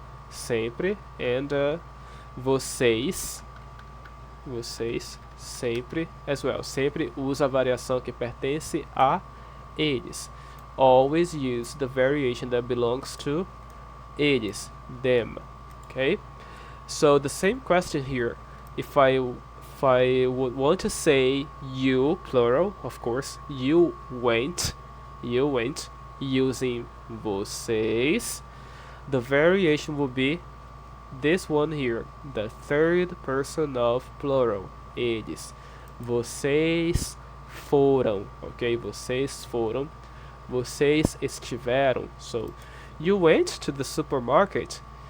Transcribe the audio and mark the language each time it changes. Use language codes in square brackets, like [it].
[pt] Sempre, [en] and vocês, [pt] sempre [en] as well. [pt] Sempre usa a variação que pertence a eles. [en] Always use the variation that belongs to eles, them, okay? So the same question here. If I would want to say you, plural, of course, you went, using vocês, the variation will be this one here, the third person of plural, eles. [pt] Vocês foram, okay? Vocês foram, vocês estiveram. [en] So, you went to the supermarket.